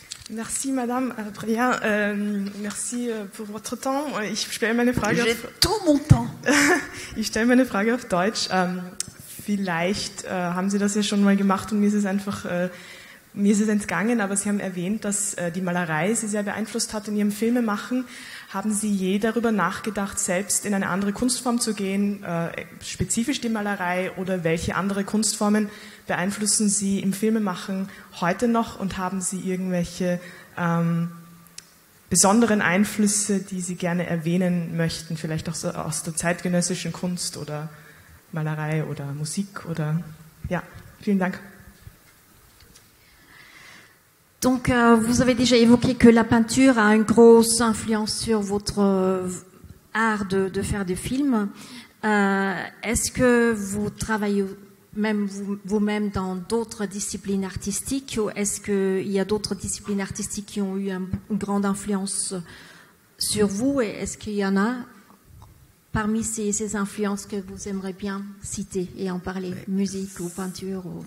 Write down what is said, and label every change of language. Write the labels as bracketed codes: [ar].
[fr] Merci Madame Brea, merci pour votre temps. [de] Ich stelle meine Frage [fr] J'ai tout mon temps. [de] Ich stelle meine Frage auf Deutsch. Vielleicht haben Sie das ja schon mal gemacht und mir ist es entgangen, aber Sie haben erwähnt, dass die Malerei Sie sehr beeinflusst hat in Ihrem Filmemachen. Haben Sie je darüber nachgedacht, selbst in eine andere Kunstform zu gehen, spezifisch die Malerei, oder welche andere Kunstformen beeinflussen Sie im Filmemachen heute noch, und haben Sie irgendwelche besonderen Einflüsse, die Sie gerne erwähnen möchten, vielleicht auch so aus der zeitgenössischen Kunst oder Malerei oder Musik oder ja, vielen Dank. [fr] Donc, vous avez déjà évoqué que la peinture a une grosse influence sur votre art de faire des films. Est-ce que vous travaillez même vous-même dans d'autres disciplines artistiques, ou est-ce qu'il y a d'autres disciplines artistiques qui ont eu une grande influence sur vous, et est-ce qu'il y en a parmi ces influences que vous aimeriez bien citer et en parler, musique ou peinture ou...